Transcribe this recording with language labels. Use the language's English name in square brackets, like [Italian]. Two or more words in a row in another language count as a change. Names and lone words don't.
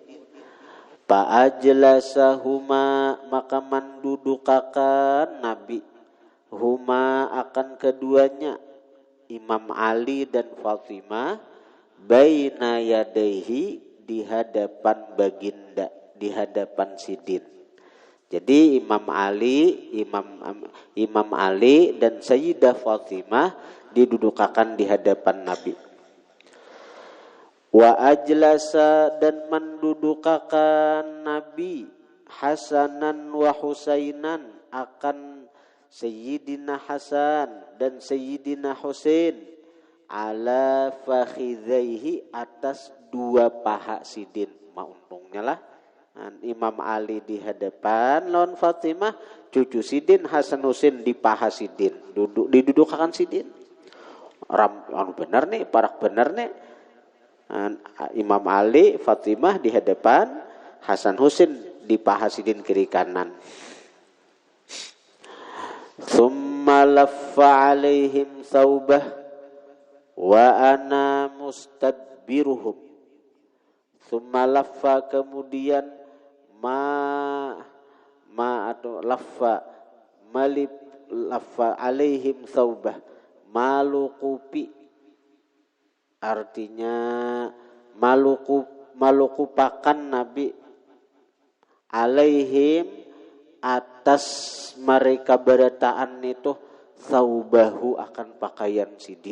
[Banjar] Fa'ajlasahuma, maka mendudukakan Nabi, huma, akan keduanya, Imam Ali dan Fatimah, [Arabic] بين يديه, [Banjar] di hadapan baginda, di hadapan sidin. Jadi Imam Ali dan Sayyidah Fatimah didudukakan di hadapan Nabi. [Arabic] وأجلس, [Banjar] dan mendudukakan Nabi, [Arabic] حسنا وحسينا, [Banjar] akan Sayyidina Hasan dan Sayyidina Husain, [Arabic] على فخذيه, [Banjar] atas dua paha sidin. Untungnya lah Imam Ali di hadapan lawan Fatimah, cucu sidin Hasan Husain di paha sidin, didudukakan sidin. Benar nih, parak benar nih. Imam Ali, Fatimah di hadapan, Hasan Husain di paha sidin kiri kanan. [Arabic] ثم لف عليهم ثوبه وأنا مستدبرهم. ثم لف, [Banjar] kemudian [Arabic] لف عليهم ثوبه, [Banjar] malukupi, artinya malukupakan Nabi, alaihim, atas mereka berataan itu, thawbahu, akan pakaian sidin.